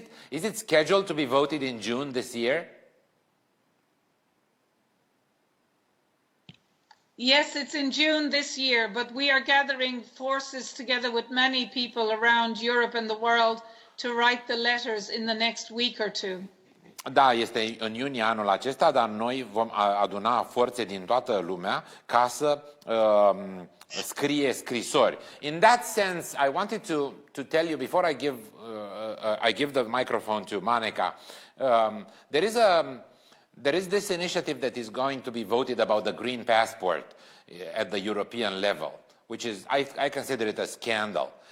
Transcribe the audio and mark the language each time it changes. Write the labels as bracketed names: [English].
[English] Is it scheduled to be voted in June this year? Yes, it's in June this year, but we are gathering forces together with many people around Europe and the world to write the letters in the next week or two. [Romanian] Da, este în iunie anul acesta, dar noi vom aduna forțe din toată lumea ca să scrie scrisori. [English] In that sense, I wanted to tell you before I give the microphone to Maneka, there is this initiative that is going to be voted about the green passport at the European level, which is I consider it a scandal.